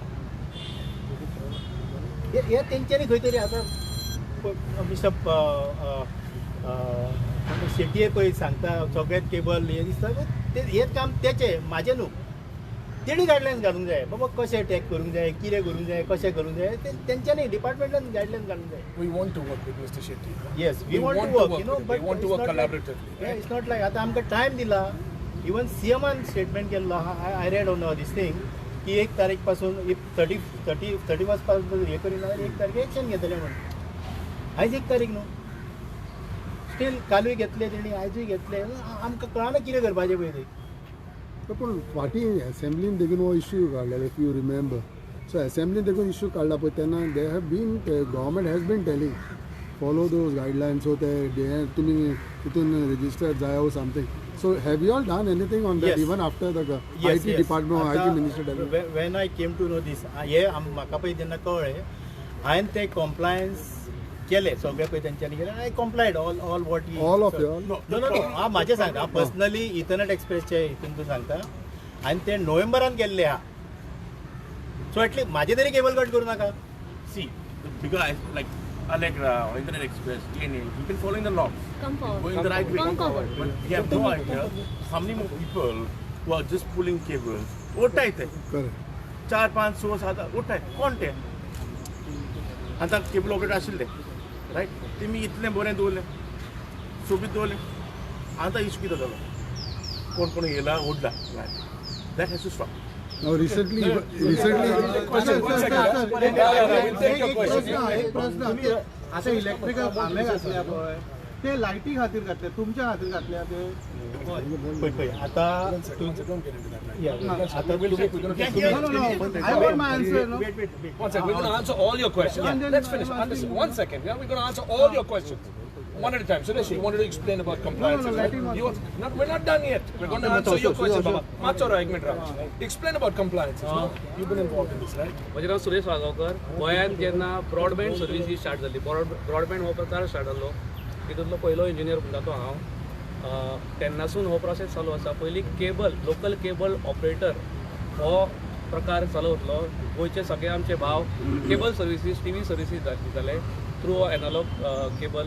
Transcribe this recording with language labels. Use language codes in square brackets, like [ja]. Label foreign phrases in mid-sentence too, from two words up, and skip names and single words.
[kok] हे तेंच्यांनी खंय तरी आतां मिस्टर शेट्ये पळय सांगता सगळ्यात केबल हे दिसता, हें काम तेचें, म्हाजें न्हू. तेणी गायडलायन्स घालूंक जाय बाबा, कशें टॅग करूंक जाय, कितें करूंक जाय, कशें करूंक जाय, तेंच्यांनी डिपार्टमेंटान गायडलायन्स घालूंक जाय. [en] We want to work with Mr. Shetty. Yes, we want to work, you know, but we want to it's work not collaboratively. Like, it's not like [kok] आता आमकां टायम दिला. इवन सीएमान स्टेटमेंट केल्लो आहा, [en] I read on this thing [kok] की 1 तारीख पासून 31 पासून हे करिना जाल्यार 1 तारीख एक्शन घेतले म्हणून. आयज 1 तारीख न्हू, स्टील कालूय घेतले तेणी, आयजूय घेतले. आमकां कळना कितें करपाचें पळय ते. पूण फाटी असेंब्लीन देखून हो इश्यू काडलेलो, [en] if you remember. [kok] सो असेंब्लीन देखून इश्यू काडला पळय तेन्ना [en] they have been, government has been telling follow those guidelines. [kok] सो ते तुमी तितून रजिस्टर जाय [en] or something. so have you all done anything on that even after the IT department, IT minister? when I came to know this, [kok] हे म्हाका पळय जेन्ना कळ्ळें, हांवें ते कॉम्प्लायन्स केले सगळे पळय तेंच्यांनी केले. [en] I complied all what all of you? [kok] नो हांव म्हाजें सांगता, हांव पर्सनली इथरनेट एक्सप्रेसचे हितून तूं सांगता, हांवें ते नोव्हेंबरान केल्ले आहा. सो एटलीस्ट म्हाजे तरी केबल कट करूं नाका. [en] See, because like Allegra or Internet Express, DNA, you can following the laws, Come forward. going the right way. Come forward. But you have no idea how many more people who are just pulling cables. [kok] ओटा येते करेक्ट. 4, 5, 6, 7 ओटा कोण ते आता केबल ऑपरेटर आशिल्ले, रायट? तेमी इतले बरें दवरलें, सोबीत दवरलें. आतां इश्यू कितें जालो? कोण येयला, ओडला. [en] that has to stop. Now recently We'll take your question. [kok] एक प्रश्न, आता इलेक्ट्रिकल खांबे घातल्या पळय, ते लायटी खातीर घातले, तुमच्या खातीर घातल्या ते? पळय आतां [en] Don't get into that right Yeah, now. [kok] आता [en] We'll take, we're going to take. No, I want my answer, no? One second, we're going to answer all your questions. And then Let's finish. Understand. One second. Yeah, we're going to answer all your questions. One at a time. Suresh, you wanted to explain about compliance. No, let him We're not done yet. We're going to answer your questions, Baba. [kok] Machora, ek minute, Raj. [en] Explain about compliance. You've been involved in this, right? [kok] म्हजें नांव सुरेश वागांवकर. गोंयांत जेन्ना ब्रॉडबँड सर्विस स्टार्ट जाली, ब्रॉडबँड हो प्रकार स्टार्ट जालो, तितूंतलो पयलो इंजिनियर म्हणटा तो हांव. तेन्नासून हो प्रोसेस चालू आसा. पयलीं केबल, लोकल केबल ऑपरेटर हो प्रकार चालू उरलो. गोंयचे सगळे आमचे भाव केबल सर्विसीस, TV सर्विसीस जाले [en] through analog cable.